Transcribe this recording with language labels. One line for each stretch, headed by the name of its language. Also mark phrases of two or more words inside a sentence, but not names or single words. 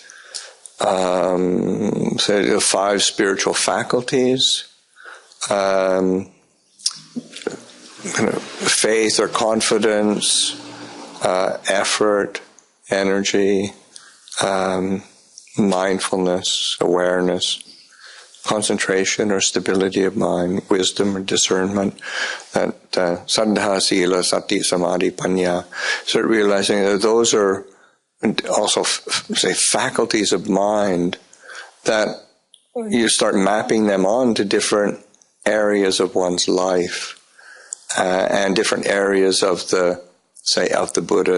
English: say, the 5 spiritual faculties, faith or confidence, effort, energy, mindfulness, awareness, concentration or stability of mind, wisdom or discernment, that
Pali: saddha, sila, sati, samadhi, panya.
English: Start realizing that those are also, say, faculties of mind that you start mapping them on to different areas of one's life, and different areas of the Buddha,